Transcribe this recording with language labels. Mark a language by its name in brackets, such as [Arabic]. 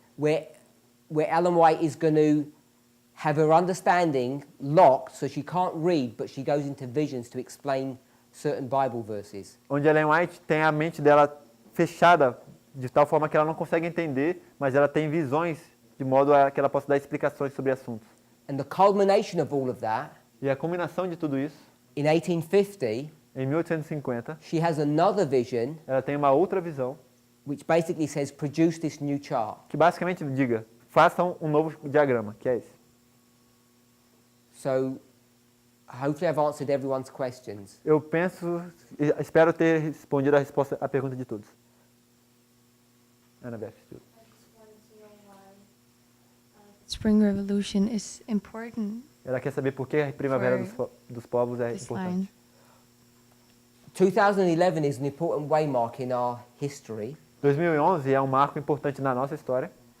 [English] where Ellen White is going to have her understanding locked so she can't read, but she goes into visions to explain certain Bible verses. [Portuguese] onde Ellen White tem a mente dela fechada de tal forma que ela não consegue entender, mas ela tem visões de modo a que ela possa dar explicações sobre assuntos. [English] And the culmination of all of that, [Portuguese] E a combinação de tudo isso, [English] in 1850, [Portuguese] em 1850, [English] she has another vision [Portuguese] ela tem uma outra visão [English] which basically says, produce this new chart. [Portuguese] que basicamente diga, façam um novo diagrama, que é esse. [English] So hopefully I've answered everyone's questions. [Portuguese] Eu espero ter respondido a pergunta de todos. [English] Annabeth. Spring Revolution is important. [Portuguese] Ela quer saber por que a Primavera dos Povos é [English] This [Portuguese] importante. [English] line. 2011 is an important waymark in our history, [Portuguese] 2011 é um marco importante na nossa história